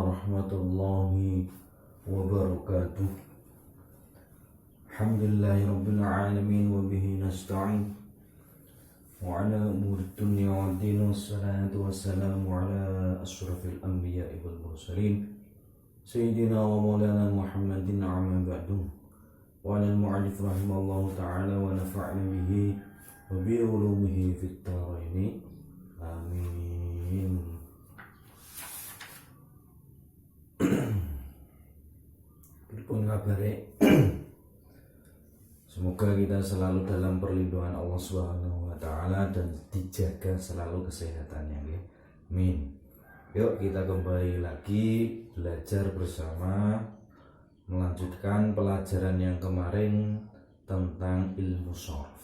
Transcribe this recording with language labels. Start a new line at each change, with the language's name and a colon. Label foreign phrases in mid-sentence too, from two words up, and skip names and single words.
Arabic: ورحمة الله وبركاته. الحمد لله رب العالمين وبه نستعين على أمور الدنيا والدين، والصلاة والسلام على أشرف الأنبياء والمرسلين سيدنا ومولانا محمد أما بعد. وعلى المؤلف رحمه الله تعالى ونفعنا به وبعلومه في الدارين.
Javanese: Amin. Pripun kabare?
Indonesian: Semoga kita selalu dalam perlindungan Allah
Arabic: سبحانه وتعالى
Indonesian: dan dijaga selalu kesehatannya, nggih. Amin. Yuk kita kembali lagi belajar bersama, melanjutkan pelajaran yang kemarin tentang ilmu sharaf.